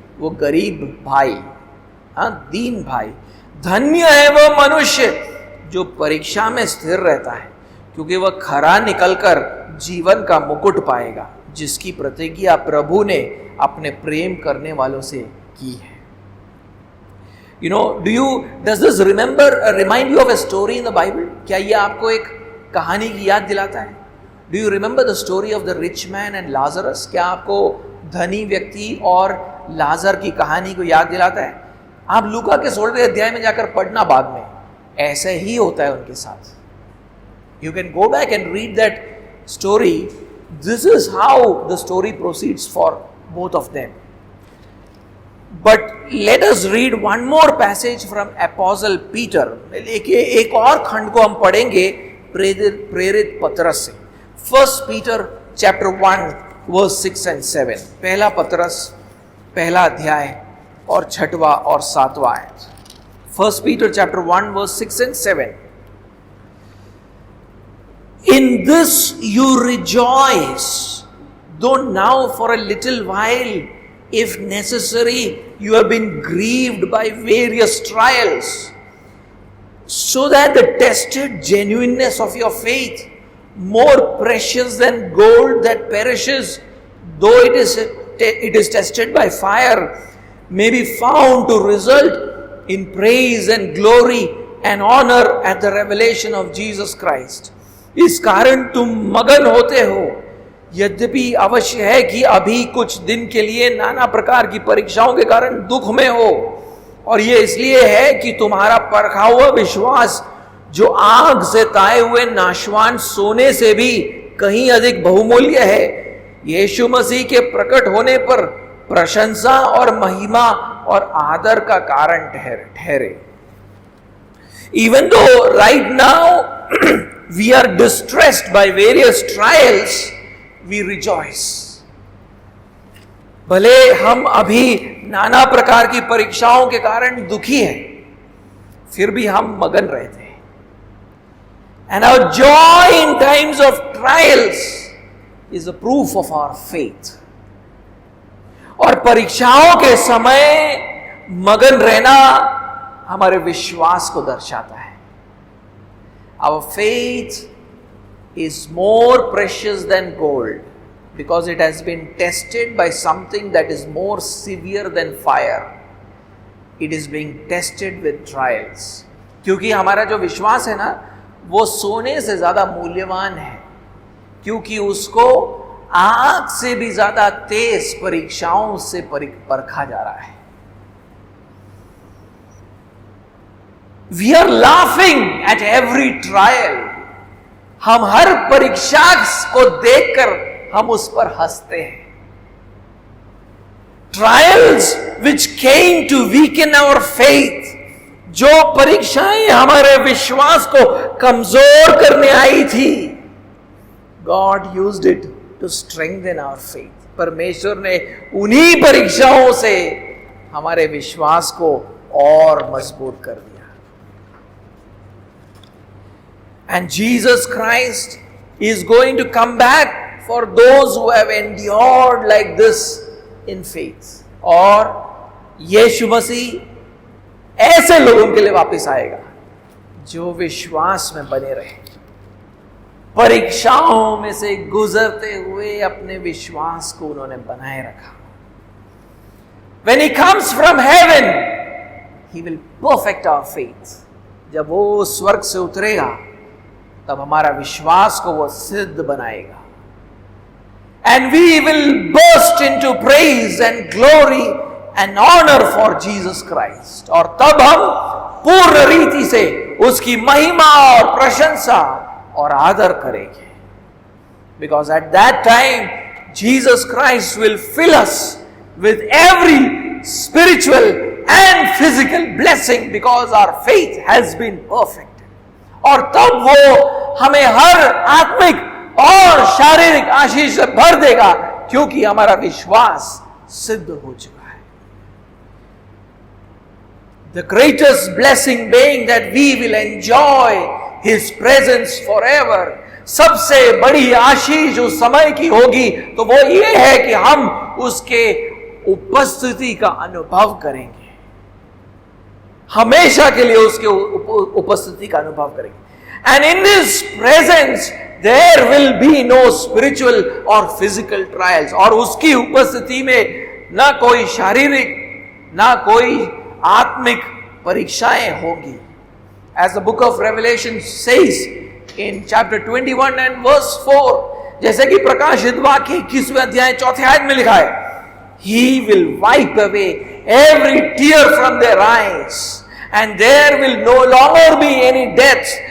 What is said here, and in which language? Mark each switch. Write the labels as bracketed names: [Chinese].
[Hindi] वो गरीब भाई, दीन भाई. धन्य है वह मनुष्य जो परीक्षा में स्थिर रहता है, क्योंकि वह खरा निकलकर जीवन का मुकुट पाएगा, जिसकी प्रतिज्ञा प्रभु ने अपने प्रेम करने वालों से की है. [English] You know, does this remind you of a story in the Bible? [Hindi] क्या ये आपको एक कहानी की याद दिलाता है? [English] Do you remember the story of the rich man and Lazarus? [Hindi] क्या आपको धनी व्यक्ति और लाजर की कहानी को याद दिलाता है? आप लूका के 16वें अध्याय में जाकर पढ़ना बाद में, ऐसे ही होता है उनके साथ. [English] You can go back and read that story. This is how the story proceeds for both of them. But let us read one more passage from Apostle Peter. [Hindi] एक और खंड को हम पढ़ेंगे प्रेरित पतरस से. [English] 1 Peter chapter 1 verse 6 and 7. [Hindi] पहला पतरस पहला अध्याय और 6वां और 7वां आयत. [English] 1 Peter chapter 1 verse 6 and 7. In this you rejoice, though now for a little while, if necessary, you have been grieved by various trials, so that the tested genuineness of your faith, more precious than gold that perishes, though it is tested by fire, may be found to result in praise and glory and honor at the revelation of Jesus Christ. [Hindi] इस कारण तुम मगन होते हो, यद्यपि अवश्य है कि अभी कुछ दिन के लिए नाना प्रकार की परीक्षाओं के कारण दुख में हो, और ये इसलिए है कि तुम्हारा परखा हुआ विश्वास, जो आग से ताए हुए नाशवान सोने से भी कहीं अधिक बहुमूल्य है, यीशु मसीह के प्रकट होने पर प्रशंसा और महिमा और आदर का कारण ठहरे. [English] Even though right now we are distressed by various trials, we rejoice. [Hindi] भले हम अभी नाना प्रकार की परीक्षाओं के कारण दुखी हैं, फिर भी हम मगन रहते हैं. [English] And our joy in times of trials is a proof of our faith. [Hindi] और परीक्षाओं के समय मगन रहना हमारे विश्वास को दर्शाता है. [English] Our faith is more precious than gold because it has been tested by something that is more severe than fire. It is being tested with trials. [Hindi] क्योंकि हमारा जो विश्वास है ना, वो सोने से ज्यादा मूल्यवान है, क्योंकि उसको आग से भी ज्यादा तेज परीक्षाओं से परखा जा रहा है. [English] We are laughing at every trial. [Hindi] हम हर परीक्षा को देखकर हम उस पर हंसते हैं. [English] Trials which came to weaken our faith, [Hindi] जो परीक्षाएं हमारे विश्वास को कमजोर करने आई थी, [English] God used it to strengthen our faith. [Hindi] परमेश्वर ने उन्हीं परीक्षाओं से हमारे विश्वास को और मजबूत कर दिया। [English] And Jesus Christ is going to come back for those who have endured like this in faith. [Hindi] और यीशु मसीह ऐसे लोगों के लिए वापस आएगा जो विश्वास में बने रहे, परीक्षाओं में से गुजरते हुए अपने विश्वास को उन्होंने बनाए रखा। [English] When he comes from heaven, he will perfect our faith. [Hindi] जब वो स्वर्ग से उतरेगा तब हमारा विश्वास को वो सिद्ध बनाएगा। [English] And we will burst into praise and glory and honor for Jesus Christ. [Hindi] और तब हम पूर्ण रीति से उसकी महिमा और प्रशंसा और आदर करेंगे। [English] Because at that time Jesus Christ will fill us with every spiritual and physical blessing because our faith has been perfect. [Hindi] और तब वो हमें हर आत्मिक और शारीरिक आशीष से भर देगा क्योंकि हमारा विश्वास सिद्ध हो चुका है। [English] The greatest blessing being that we will enjoy His presence forever. [Hindi] सबसे बड़ी आशीष उस समय की होगी तो वो ये है कि हम उसके उपस्थिति का अनुभव करेंगे, हमेशा के लिए उसके उपस्थिति का अनुभव करेंगे। [English] And in this presence there will be no spiritual or physical trials. [Hindi] और उसकी उपस्थिति में ना कोई शारीरिक ना कोई आत्मिक परीक्षाएं होंगी। [English] As the book of Revelation says in chapter 21 and verse 4, [Hindi] जैसे कि प्रकाशित वाक्य 21वें अध्याय 4थे आयत में लिखा है, [English] He will wipe away every tear from their eyes, and there will no longer be any death.